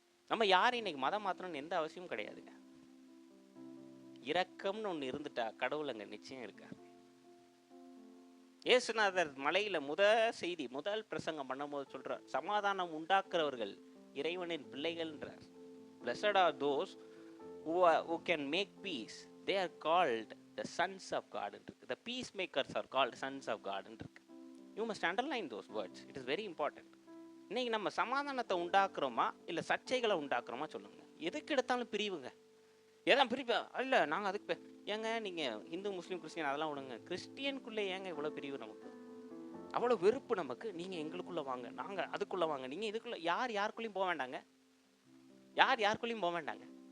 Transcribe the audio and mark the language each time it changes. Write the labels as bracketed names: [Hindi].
[Tamil] நம்ம யாரும் இன்னைக்கு மதம் மாற்றணும்னு எந்த அவசியமும் கிடையாதுங்க. இரக்கம்னு ஒன்று இருந்துட்டா கடவுள் அங்கே நிச்சயம் இருக்கார். இயேசுநாதர் மலையில முதல் பிரசங்கம் பண்ணும்போது சொல்றார், சமாதானம் உண்டாக்குறவர்கள் இறைவனின் பிள்ளைகள்ன்றார். [English] Blessed are those who can make peace, they are called the sons of God. The peacemakers are called sons of God. You must underline those words, it is very important. [Tamil] இன்னைக்கு நம்ம சமாதானத்தை உண்டாக்குறோமா இல்லை சர்ச்சைகளை உண்டாக்குறோமா சொல்லுங்க. எதுக்கு எடுத்தாலும் பிரிவுங்க. ஏதான் பிரிப்பா இல்லை நாங்கள் அதுக்கு ஏங்க நீங்கள் இந்து முஸ்லீம் கிறிஸ்டியன் அதெல்லாம் விடுங்க, கிறிஸ்டியனுக்குள்ளே ஏங்க இவ்வளோ பிரிவு? நமக்கு அவ்வளோ வெறுப்பு நமக்கு. நீங்கள் எங்களுக்குள்ளே வாங்க, நாங்கள் அதுக்குள்ளே வாங்க, நீங்கள் இதுக்குள்ளே யாருக்குள்ளேயும் போக வேண்டாங்க, யாருக்குள்ளேயும் போக வேண்டாங்க.